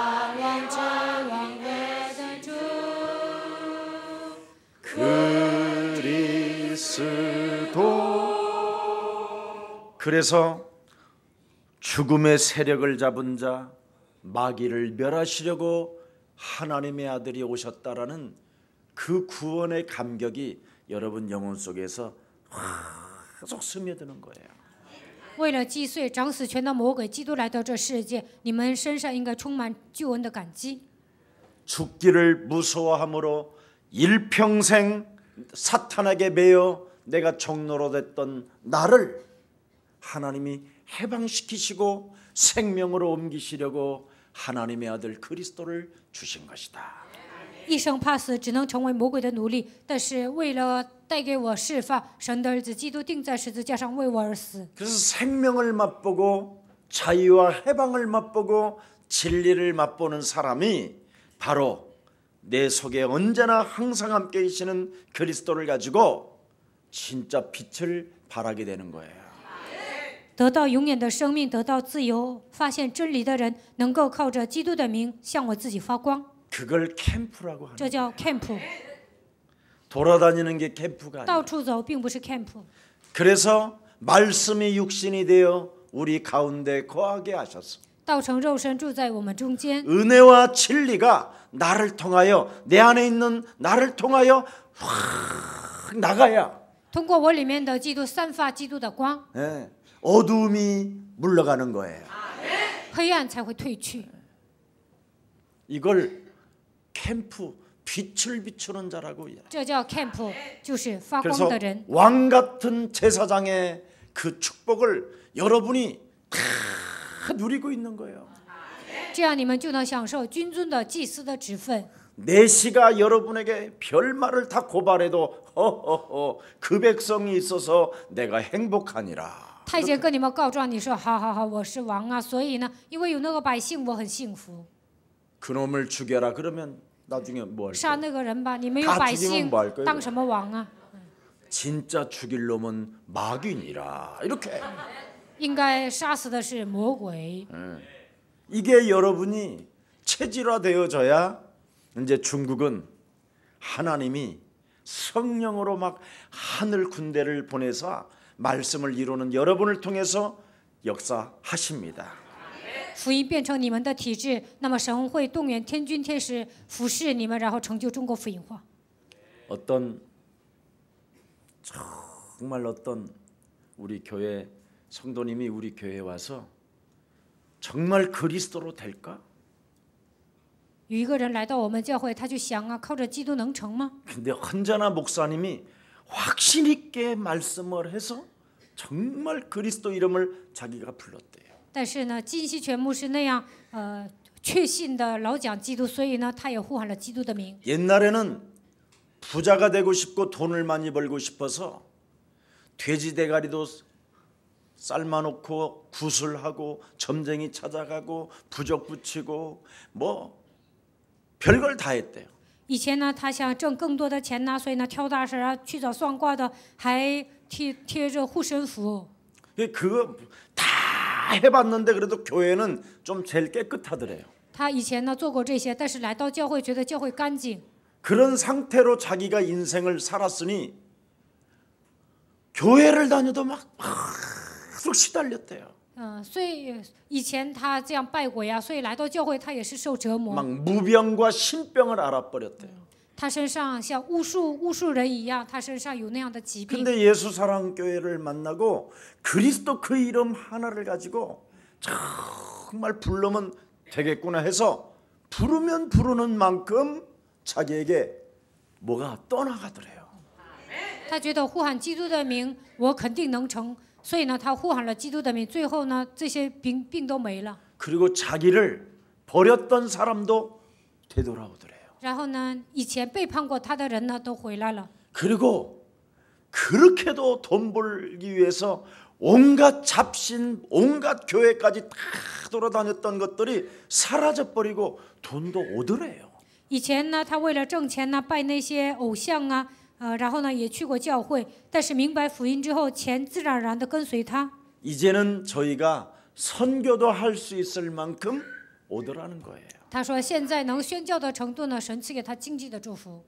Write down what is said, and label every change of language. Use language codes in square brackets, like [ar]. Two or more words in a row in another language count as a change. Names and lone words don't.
[ko] 그리스도. 그래서 죽음의 세력을 잡은 자, 마귀를 멸하시려고 하나님의 아들이 오셨다라는 그 구원의 감격이 여러분 영혼 속에서 계속 스며드는 거예요. [zh] 为了击碎掌死权的魔鬼，基督来到这世界，你们身上应该充满救恩的感激。 [ko] 죽기를 무서워함으로 일평생 사탄에게 매여 내가 종로로 됐던 나를 하나님이 해방시키시고 생명으로 옮기시려고 하나님의 아들 그리스도를 주신 것이다. [zh] 一生怕死，只能成为魔鬼的奴隶，但是为了带给我释放，神的儿子基督钉在十字架上为我而死。 [ko] 그래서 생명을 맛보고 자유와 해방을 맛보고 진리를 맛보는 사람이 바로 내 속에 언제나 항상 함께 계시는 그리스도를 가지고 진짜 빛을 발하게 되는 거예요. [zh] 得到永远的生命，得到自由，发现真理的人，能够靠着基督的名向我自己发光。 [ko] 그걸 캠프라고 하는 [zh] 这叫 camp， [ko] 돌아다니는 게 캠프가 [zh] 到 [ko] 아니에요. [zh] 处走并不是 camp。 [ko] 그래서 말씀이 육신이 되어 우리 가운데 거하게 하셨어. [zh] 道成肉身住在我们中间， [ko] 은혜와 진리가 나를 통하여 내 안에 있는 나를 통하여 확 나가야 [zh] 通过我里面的基督散发基督的光， [ko] 예, 어두움이 물러가는 거예요. [zh] 黑暗才会退去。 [ko] 이걸 캠프 빛을 비추는 자라고 해요. [zh] 这叫 camp， 就是发光 [ko] 그래서 [zh] 的人。 [ko] 왕 같은 제사장의 그 축복을 여러분이 다 누리고 있는 거예요. [zh] 这样你们就能享受君尊的祭司的职分。 [ko] 내시가 여러분에게 별말을 다 고발해도 허허허 그 백성이 있어서 내가 행복하니라. [zh] 太监跟你们告状，你说好好好，我是王啊，所以呢，因为有那个百姓，我很幸福。 [ko] 그놈을 죽여라 그러면 나중에 뭐 할 [zh] 杀 [ko] 거예요? [zh] 那个人吧，你没有 [ko] 다 [zh] 百 [ko] 죽이면 [zh] 姓 [ko] 뭐 할 거예요? [zh] 当什么王啊？ [ko] 진짜 죽일 놈은 마귀니라. 이렇게. [zh] 应该杀死的是魔鬼。 [ko] 이게 여러분이 체질화되어져야 이제 중국은 하나님이 성령으로 막 하늘 군대를 보내서 말씀을 이루는 여러분을 통해서 역사하십니다. [zh] 福音变成你们的体制，那么神会动员天军天使服侍你们，然后成就中国福音化。 [ko] 정말 어떤 우리 교회 성도님이 우리 교회에 와서 정말 그리스도로 될까? [zh] 有一个人来到我们教会，他就想啊，靠着基督能成吗？ [ko] 근데 헌자나 목사님이 확신 있게 말씀을 해서 정말 그리스도 이름을 자기가 불렀대요. [zh] 但是呢，金希全牧师那样确信的老讲基督，所以呢，他也呼喊了基督的名。 [ko] 옛날에는 부자가 되고 싶고 돈을 많이 벌고 싶어서 돼지 대가리도 삶아놓고 구슬하고 점쟁이 찾아가고 부적 붙이고 뭐 별걸 다 했대요. [zh] 以前呢，他想挣更多的钱呢，所以呢，挑大神啊，去找算卦的，还贴着护身符。 [ko] 그거 다 해봤는데 그래도 교회는 좀 제일 깨끗하더래요. [zh] 他以前呢做过这些，但是来到教会，觉得教会干净。 [ko] 그런 상태로 자기가 인생을 살았으니 교회를 다녀도 막 계속 시달렸대요. [zh] 所以以前他这样拜鬼啊，所以来到教会他也是受折磨。 [ko] 막 무병과 신병을 알아버렸대요. [zh] 他身上像巫术人一样，他身上有那样的疾病。 [ko] 근데 예수 사랑 교회를 만나고 그리스도 그 이름 하나를 가지고 정말 부르면 되겠구나 해서 부르면 부르는 만큼 자기에게 뭐가 떠나가더래요. [zh] 他觉得呼喊基督的名，我肯定能成，所以呢，他呼喊了基督的名，最后呢，这些病都没了。 [ko] 그리고 자기를 버렸던 사람도 되돌아오더래요. [zh] 然后呢，以前背叛过他的人呢，都回来了。 [ko] 그리고 그렇게도 돈 벌기 위해서 온갖 잡신, 온갖 교회까지 다 돌아다녔던 것들이 사라져버리고 돈도 오더래요. [zh] 以前呢，他为了挣钱呢，拜那些偶像啊，然后呢也去过教会，但是明白福音之后，钱自然而然的跟随他。 [ko] 이제는 저희가 선교도 할 수 있을 만큼 오더라는 거예요. [zh] 他说现在能宣教的程度呢，神赐给他经济的祝福。